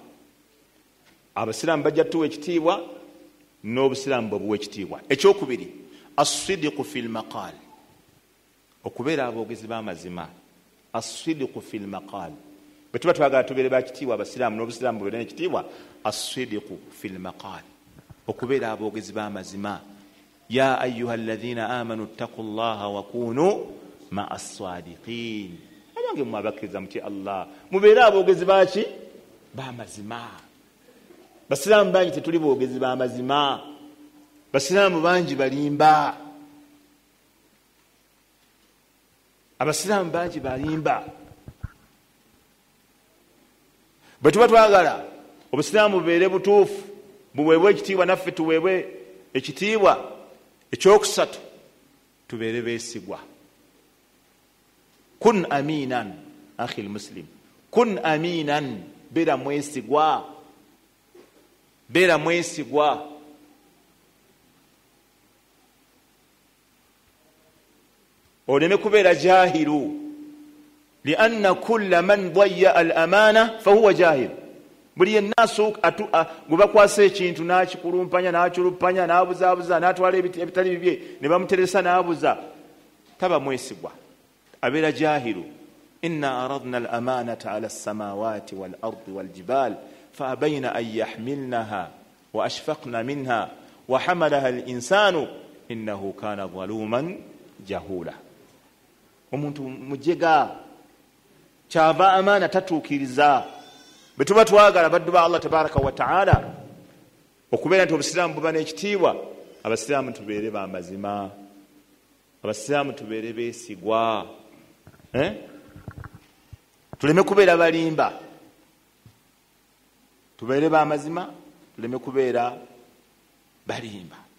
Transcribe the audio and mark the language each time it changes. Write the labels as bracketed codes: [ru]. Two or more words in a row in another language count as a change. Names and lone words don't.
[lg] Abasiraamu bajja tuwa ekitiibwa n'obusiraamu bwe buwa ekitiibwa. Ekyokubiri, [ar] الصدق في المقال, [lg] okubeera aboogezi b'amazima. [ar] الصدق في المقال, [lg] bwe tuba twagala tubeere bakitiibwa abasiraamu n'obusiraamu bubeere n'ekitiibwa, [ar] الصدق في المقال, [lg] okubeera aboogezi b'amazima. [ar] يا أيها الذين آمنوا اتقوا الله وكونوا مع الصادقين, [lg] abange mmwe abakkiriza mutye Allah mubeere aboogezi baki b'amazima. Basiraamu bangi tetuli boogezi b'amazima, basiraamu bangi balimba. abasiraamu bangi balimba. Bwe tuba twagala obusiraamu bubeere butuufu, buweebwe ekitiibwa, naffe tuweebwe ekitiibwa, ekyokusatu tubeere beesigwa. [ar] كن أمينا أخي المسلم، كن أمينا, [lg] beera mwesigwa, beera mwesigwa. Oleme kubeera jahiru, [ar] لأن كل من ضيع الأمانة فهو جاهل. [lg] Buli yenna gwe bakwasa ekintu n'akikulumpanya n'akirupanya n'abuzaabuza n'atwala ebitali bibye ne bamuteresa n'abuza, taba mwesigwa, abeera jahiru. [ar] إنا عرضنا الأمانة على السماوات والأرض والجبال فأبين أن يحملنها وأشفقن منها وحملها الإنسان إنه كان ظلوما جهولا. [lg] Omuntu mujega kyava amaana tatuukiriza. Bwe tuba twagala baddu ba [ar] الله تبارك وتعالى [lg] okubeera nti obusiraamu buba n'ekitiibwa, abasiraamu tubeere b'amazima, abasiraamu tubeere beesigwa, tuleme kubeera balimba, tubeere b'amazima, tuleme kubeera balimba.